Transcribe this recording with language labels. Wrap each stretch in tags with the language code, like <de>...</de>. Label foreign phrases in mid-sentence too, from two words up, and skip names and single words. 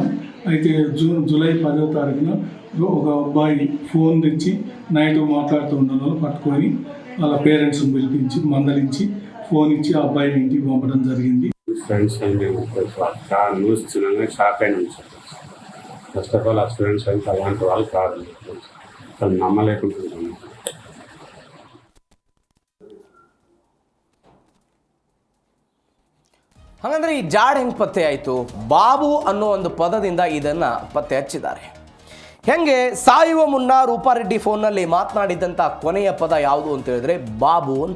<te>అయితే జూలై 10వ తారీఖున ఒక అబ్బాయి ఫోన్ తెచ్చి నైట్ మాట్లాడుతూ ఉండడం పట్టుకొని వాళ్ళ పేరెంట్స్ని పిలిపించి మందలించి ఫోన్ ఇచ్చి ఆ అబ్బాయిని ఇంటికి పంపడం జరిగింది.</te> <en>friends news</en> <te>చిన్నగా షాక్ అయిన</te> <en>first of all</en> <te>ఆ స్టూడెంట్స్ అయితే అలాంటి వాళ్ళు కాదు, అసలు నమ్మలేకుంటున్నాను.</te> <kn>ಹಾಗಂದ್ರೆ ಈ ಜಾಡ್ ಹೆಂಗೆ ಪತ್ತೆ ಆಯಿತು? ಬಾಬು ಅನ್ನೋ ಒಂದು ಪದದಿಂದ ಇದನ್ನು ಪತ್ತೆ ಹಚ್ಚಿದ್ದಾರೆ. ಹೆಂಗೆ ಸಾಯುವ ಮುನ್ನ ರೂಪಾರೆಡ್ಡಿ ಫೋನ್ನಲ್ಲಿ ಮಾತನಾಡಿದಂಥ ಕೊನೆಯ ಪದ ಯಾವುದು ಅಂತ ಹೇಳಿದ್ರೆ ಬಾಬು ಅಂತ.</kn>